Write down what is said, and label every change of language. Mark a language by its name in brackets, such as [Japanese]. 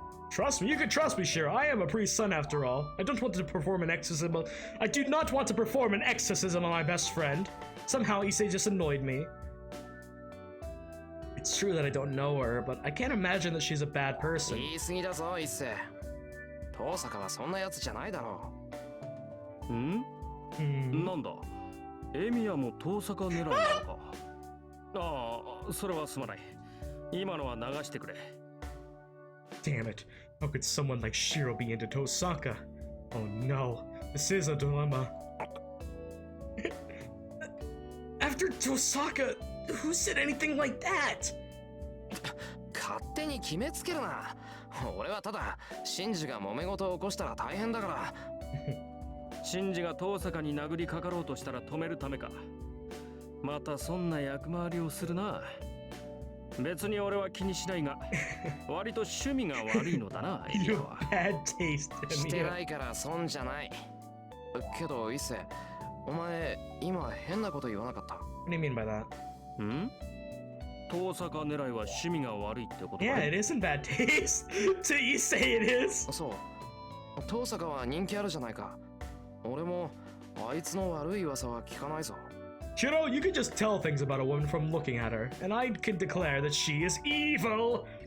[English] Trust me, you can trust me, Shiro. I am a priest's son after all. I don't want to perform an exorcism. I do not want to perform an exorcism on my best friend. Somehow Issei just annoyed me. It's true that I don't know her, but I can't imagine that she's a bad person. [Japanese] 言い過ぎだぞ、伊勢。遠坂はそんなやつじゃないだろう。なんだ、エミヤも遠坂狙いなのか。ああ、それはすまない。今のは流してくれ。 [English] Damn it. How could someone like Shiro be into Tosaka? Oh no, this is a dilemma. After Tosaka, who said anything like that? [Japanese] 勝手に決めつけるな。俺はただ、シンジが揉め事を起こしたら大変だから。シンジが遠坂に殴りかかろうとしたら止めるためか。またそんな役回りをするな。別に俺は気にしないが、割と趣味が悪いのだな、エミヤは。 [English] Bad taste, [Japanese] してな [English] Emiya. [Japanese] いから損じゃない。けど、伊勢、お前、今変なこと言わなかった。 [English] What do you mean by that? [Japanese] 遠坂狙いは趣味が悪いってことか。 [English] Yeah, it isn't bad taste. To Issei it is. [Japanese] そう。遠坂は人気あるじゃないか。俺も、あいつの悪い噂は聞かないぞ。 [English] Shirou, you could just tell things about a woman from looking at her, and I can declare that she is evil.